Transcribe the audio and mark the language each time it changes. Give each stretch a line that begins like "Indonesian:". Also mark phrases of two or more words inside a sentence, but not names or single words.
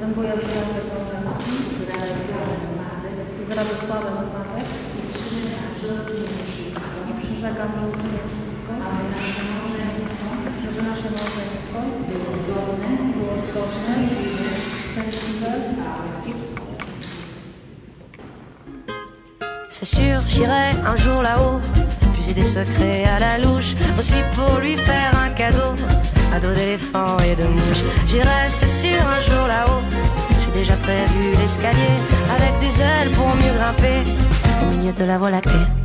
Polish: Radosławem Mazek i przyrzekam, że uczynię wszystko, żeby nasze małżeństwo było zgodne i szczęśliwe.
French: C'est sûr, j'irai un jour là-haut, puiser des secrets à la louche, aussi pour lui faire un cadeau d'éléphants et de mouches. J'irai, c'est sûr, un jour là-haut. J'ai déjà prévu l'escalier avec des ailes pour mieux grimper au milieu de la Voie lactée.